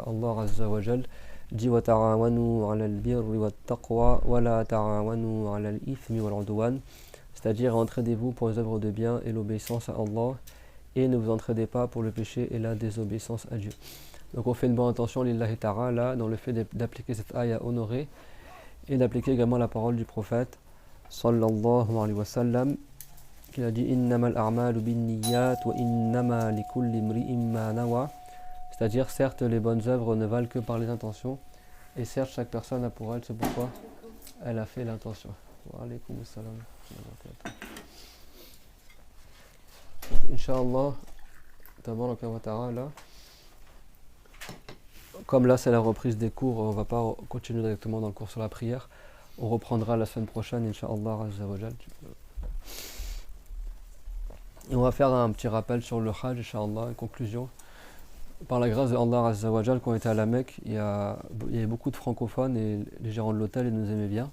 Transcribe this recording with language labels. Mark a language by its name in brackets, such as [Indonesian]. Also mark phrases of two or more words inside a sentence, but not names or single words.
[Arabic] الله عز وجل dit وتعاونوا على البر والتقوى ولا تعاونوا على الإثم والعدوان, [French] c'est-à-dire entraidez-vous pour les œuvres de bien et l'obéissance à Allah, et ne vous entraidez pas pour le péché et la désobéissance à Dieu. Donc on fait une bonne attention [Arabic] لله تعالى [French] dans le fait d'appliquer cette ayah honorée et d'appliquer également la parole du prophète [Arabic] صلى الله عليه وسلم, [French] qui a dit [Arabic] إنما الأعمال بالنيات وإنما لكل امرئ ما نوى, [French] c'est-à-dire certes les bonnes œuvres ne valent que par les intentions, et certes chaque personne a pour elle ce pourquoi elle a fait l'intention. [Arabic] وعليكم السلام. إن شاء الله تبارك وتعالى, [French] comme là c'est la reprise des cours, on va pas continuer directement dans le cours sur la prière, on reprendra la semaine prochaine, [Arabic] إن شاء الله عز وجل. [French] Et on va faire un petit rappel sur le Hajj, Inch'Allah, une conclusion. Par la grâce de Allah [Arabic] عز وجل, [French] quand on était à la Mecque, il y avait beaucoup de francophones et les gérants de l'hôtel ils nous aimaient bien.